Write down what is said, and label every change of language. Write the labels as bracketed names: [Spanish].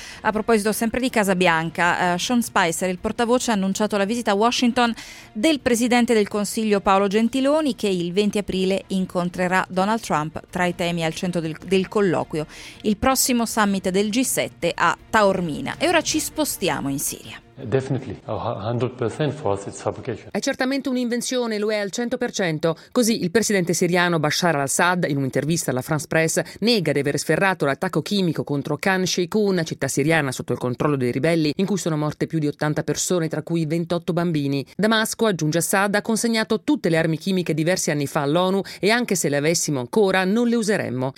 [Italian] A proposito sempre di Casa Bianca, Sean Spicer, il portavoce, ha annunciato la visita a Washington del presidente del Consiglio Paolo Gentiloni, che il 20 aprile incontrerà Donald Trump. Tra i temi al centro del colloquio, il prossimo summit del G7 a Taormina. E ora ci spostiamo in Siria. [English] Definitely, 100% for us it's fabrication. [Italian] È certamente un'invenzione, lo è al 100%. Così il presidente siriano Bashar al-Assad, in un'intervista alla France Press, nega di aver sferrato l'attacco chimico contro Khan Sheikhoun, città siriana sotto il controllo dei ribelli, in cui sono morte più di 80 persone, tra cui 28 bambini. Damasco, aggiunge Assad, ha consegnato tutte le armi chimiche diversi anni fa all'ONU e anche se le avessimo ancora non le useremmo.